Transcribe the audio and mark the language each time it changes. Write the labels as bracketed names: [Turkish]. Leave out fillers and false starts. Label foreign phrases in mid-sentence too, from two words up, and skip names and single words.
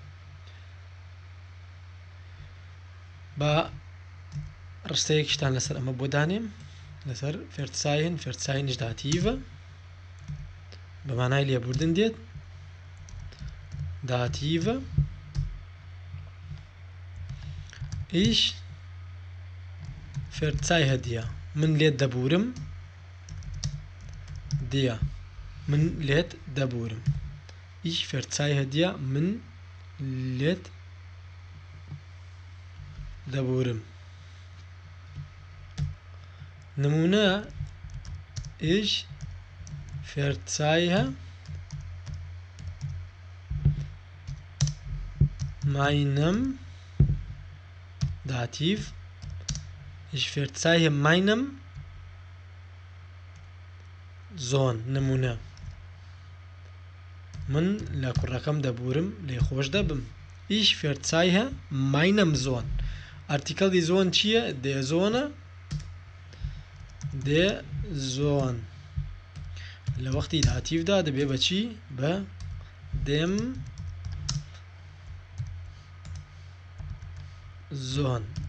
[Central Kurdish] بە ڕستەیەکیشتان لەسەر ئەمە بۆ دانێم لەسەر فێرتسایهن. فێرتسایهنش داتیڤە بە مانای لێبوردن دێت. داتیڤە. [German] Ich verzeihe dir. [Central Kurdish] من لێت دەبورم. dir من لێت دەبورم. [German] ich verzeihe dir [Central Kurdish] من لێت دەبورم. [German] نمونە ich verzeihe meinem Dativ. Ich verzeihe meinem Sohn. [Central Kurdish] نمونە من لە کوڕەکەم دەبورم لێ خۆش دەبم. [German] ich verzeihe meinem Sohn. [Central Kurdish] ئارتیکەڵی زۆن چییە؟ [German] der Sohn. der Sohn [Central Kurdish] لە وەختی داتیڤدا دەبێ بە چی؟ [German] بە dem Sohn.